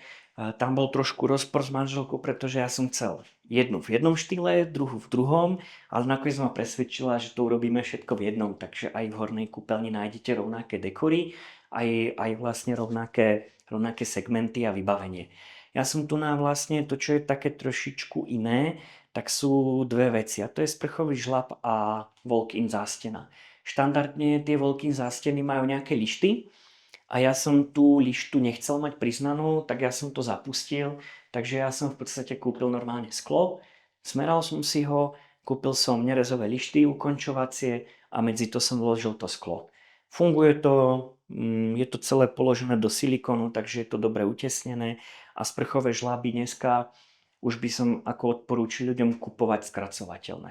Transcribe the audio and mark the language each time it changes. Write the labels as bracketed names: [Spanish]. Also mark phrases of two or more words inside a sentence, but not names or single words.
[Slovak] Tam bol trošku rozpor s manželkou, pretože ja som chcel jednu v jednom štýle, druhú v druhom, ale nakoniec ma presvedčila, že to urobíme všetko v jednom, takže aj v hornej kúpeľni nájdete rovnaké dekory, aj vlastne rovnaké segmenty a vybavenie. Ja som tu na vlastne to, čo je také trošičku iné, tak sú dve veci a to je sprchový žlab a walk-in zástena. Štandardne tie walk-in zásteny majú nejaké lišty a ja som tú lištu nechcel mať priznanú, tak ja som to zapustil, takže ja som v podstate kúpil normálne sklo, smeral som si ho, kúpil som nerezové lišty ukončovacie a medzi to som vložil to sklo. Funguje to, je to celé položené do silikonu, takže je to dobre utesnené a sprchové žlaby dneska už by som ako odporúčil ľuďom kupovať skracovateľné.